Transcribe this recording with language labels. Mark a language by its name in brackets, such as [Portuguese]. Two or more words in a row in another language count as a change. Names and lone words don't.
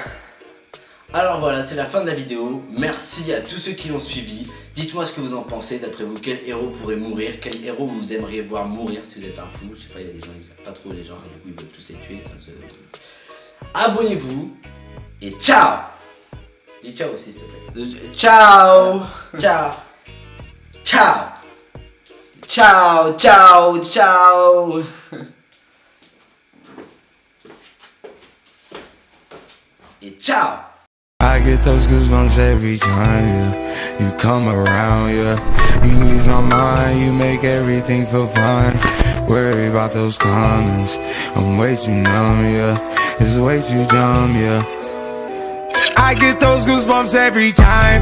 [French] Alors voilà, c'est la fin de la vidéo. Merci à tous ceux qui l'ont suivi. Dites-moi ce que vous en pensez. D'après vous, quel héros pourrait mourir? Quel héros vous aimeriez voir mourir si vous êtes un fou? Je sais pas, il y a des gens qui savent pas trop les gens et du coup ils veulent tous les tuer. Abonnez-vous et ciao! Dis ciao aussi s'il te plaît. Ciao! Ciao! Ciao! Ciao! Ciao! Ciao! Et ciao! [English] I get those goosebumps every time, yeah. You come around, yeah. You ease my mind, you make everything feel fine. Worry about those comments, I'm way too numb, yeah. It's way too dumb, yeah. I get those goosebumps every time.